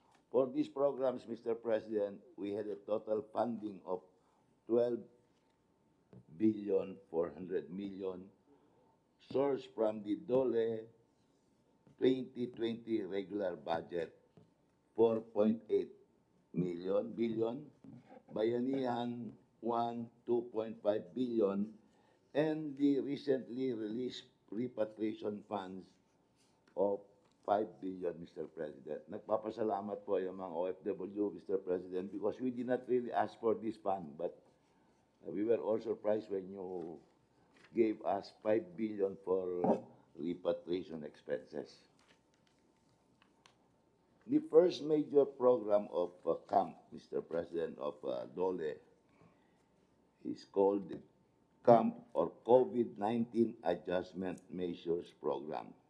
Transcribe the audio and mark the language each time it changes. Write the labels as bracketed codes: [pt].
[en] For these programs, Mr. President, we had a total funding of 12,400,000,000 sourced from the DOLE 2020 regular budget, 4.8 billion, Bayanihan 2.5 billion, and the recently released repatriation funds of 5 billion, Mr. President. [tl] Nagpapasalamat po yung mga OFW, Mr. [en] President, because we did not really ask for this fund, but we were all surprised when you gave us 5 billion for repatriation expenses. The first major program of CAMP, Mr. President, of DOLE is called the CAMP or COVID-19 Adjustment Measures Program.